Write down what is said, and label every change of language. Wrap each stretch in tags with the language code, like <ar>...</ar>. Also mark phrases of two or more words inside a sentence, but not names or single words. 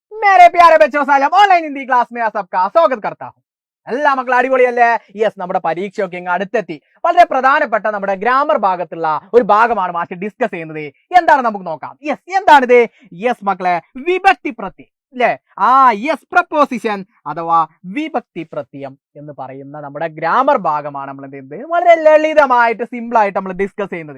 <hi>मेरे प्यारे बच्चों सालम</hi> <en>online Hindi class</en> <hi>में सबका स्वागत करता हूं.</hi> <ml>എല്ലാ മക്കൾ അടിപൊളിയല്ലേ? യെസ്, നമ്മുടെ പരീക്ഷയൊക്കെ ഇങ്ങ് അടുത്തെത്തി. വളരെ പ്രധാനപ്പെട്ട നമ്മുടെ ഗ്രാമർ ഭാഗത്തുള്ള ഒരു ഭാഗമാണ്</ml> <en>master discuss</en> <ml>ചെയ്യുന്നത്. എന്താണ് നമുക്ക് നോക്കാം. യെസ്, എന്താണിത്? യെസ് മക്കളെ, വിഭക്തി പ്രത്യയം അല്ലേ? യെസ്, പ്രപ്പോസിഷൻ അഥവാ വിഭക്തി പ്രത്യയം എന്ന് പറയുന്ന നമ്മുടെ ഗ്രാമർ ഭാഗമാണ് നമ്മൾ എന്ത് ചെയ്യുന്നത്, വളരെ ലളിതമായിട്ട് സിമ്പിൾ ആയിട്ട് നമ്മൾ ഡിസ്കസ് ചെയ്യുന്നത്.</ml>